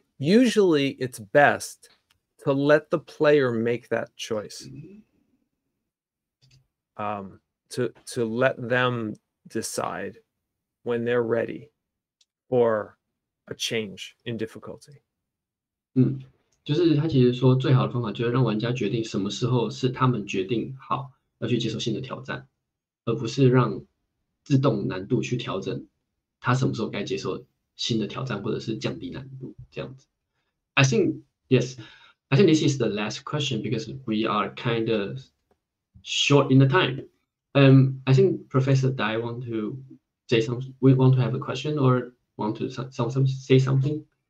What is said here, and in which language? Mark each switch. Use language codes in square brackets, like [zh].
[en] Usually it's best to let the player make that choice. To let them decide when they're ready for a change in difficulty. [zh] 就是他其实说最好的方法就是让玩家决定什么时候是他们决定好要去接受新的挑战，而不是让自动难度去调整他什么时候该接受新的挑战或者是降低难度这样子。 [en] I think yes, I think this is the last question because we are kind of short in the time. I think Professor Dai want to say something. We want to have a question or want to say something.